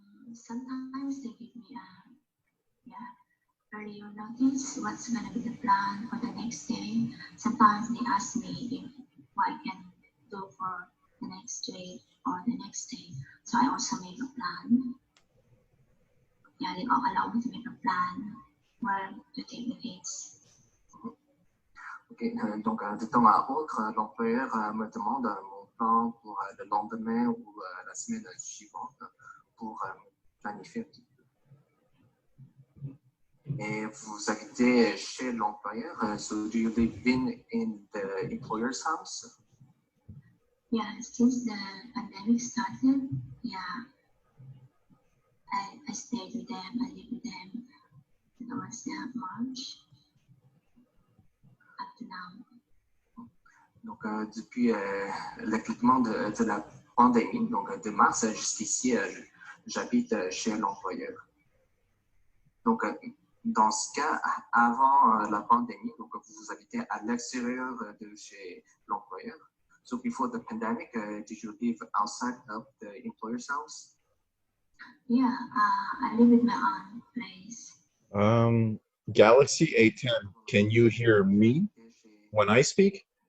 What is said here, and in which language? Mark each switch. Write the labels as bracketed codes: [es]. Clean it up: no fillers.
[en] Sometimes they give me earlier notice what's going to be the plan for the next day. Sometimes they ask me what I can do for the next week or the next day. So I also make a plan. Yeah, they all allow me to make a plan where to take the kids. [fr] Okay, donc de temps à autre, l'employeur me demande mon plan pour le lendemain ou la semaine suivante pour planifier un petit peu. Et vous habitez chez l'employeur, [en] so do you live in the employer's house? Yeah, since the pandemic started, I stayed with them, I lived with them towards March up to now. [fr] Donc, depuis l'éclatement de la pandémie, donc de mars jusqu'ici, j'habite chez l'employeur. Donc, dans ce cas, avant la pandémie, donc vous habitez à l'extérieur de chez l'employeur. [en] So before the pandemic, did you live outside of the employer's house? Yeah, I live in my own place. Galaxy A10, can you hear me when I speak?